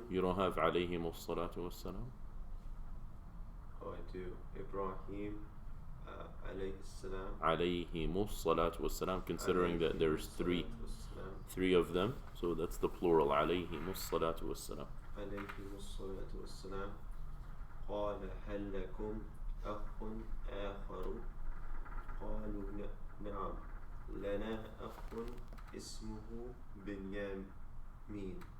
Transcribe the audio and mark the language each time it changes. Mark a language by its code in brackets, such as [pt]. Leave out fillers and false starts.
[en] You don't have [ar] عليهم الصلاة والسلام? [en] Oh, I do. [ar] Ibrahim عليه السلام. عليهم الصلاة والسلام, [en] considering that there's three of them, so that's the plural. [ar] عليهم الصلاة والسلام. عليهم الصلاة والسلام. قال هل لكم أخ آخر؟ قالوا نعم لنا أخ اسمه بنيامين.